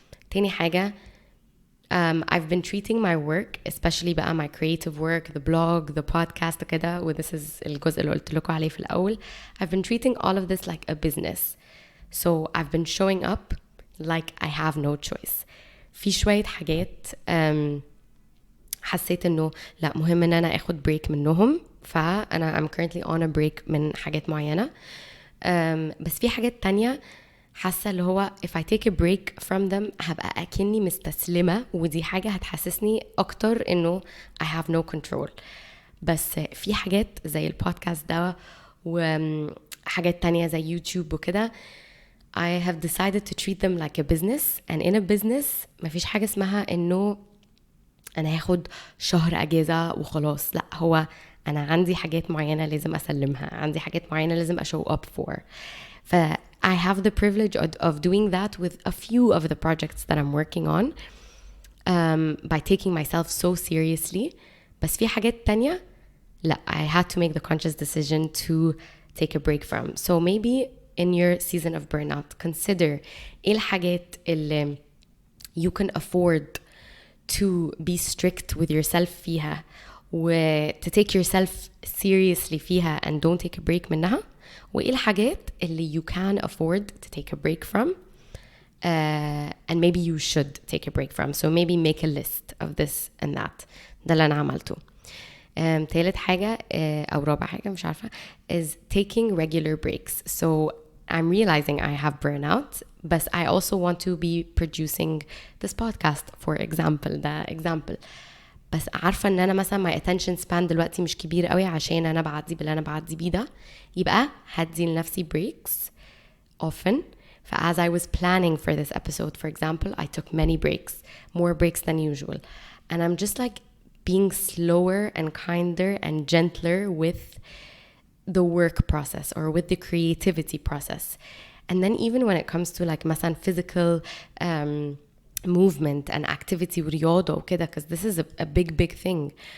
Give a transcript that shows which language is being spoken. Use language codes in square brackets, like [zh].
[ar] تاني حاجة, [en] I've been treating my work, especially بقى my creative work, the blog, the podcast وكده, this is [ar] الجزء اللي قلت لكم عليه في الأول. [en] I've been treating all of this like a business. So I've been showing up like I have no choice. [ar] في شوية حاجات حسيت إنه لا, مهم إن أنا أخد break منهم, فأنا [en] I'm currently on a break [ar] من حاجات معينة. بس في حاجات تانية حاسة اللي هو [en] if I take a break from them [ar] هبقى أكني مستسلمة, ودي حاجة هتحسسني أكتر إنه [en] I have no control. [ar] بس في حاجات زي البودكاست ده وحاجات تانية زي يوتيوب وكده, [en] I have decided to treat them like a business. [ar] And in a business مفيش حاجة اسمها إنه أنا هاخد شهر أجازة وخلاص. لا، هو أنا عندي حاجات معينة لازم أسلمها، عندي حاجات معينة لازم أشو up for. [en] ف I have the privilege of doing that with a few of the projects that I'm working on, by taking myself so seriously. [ar] بس في حاجات تانية لا, [en] I had to make the conscious decision to take a break from. So maybe in your season of burnout, consider [ar] ايه الحاجات اللي [en] you can afford to be strict with yourself فيها و to take yourself seriously فيها and don't take a break منها, [ar] وإيه الحاجات اللي [en] you can afford to take a break from, and maybe you should take a break from. So maybe make a list of this and that. [ar] ده اللي أنا عملته. تالت حاجة أو رابع حاجة مش عارفة [en] is taking regular breaks. So I'm realizing I have burnout, but I also want to be producing this podcast, for example. [ar] ده example. بس عارفة ان انا مثلا [en] my attention span [ar] دلوقتي مش كبير قوي عشان انا بعدي باللي انا بعدي بيه ده, يبقى هدي لنفسي breaks often. [en] As I was planning for this episode, for example, I took many breaks, more breaks than usual. And I'm just like being slower and kinder and gentler with the work process or with the creativity process. And then even when it comes to like مثلا physical movement and activity [ar] ورياضة وكده, [en] because this is a big thing.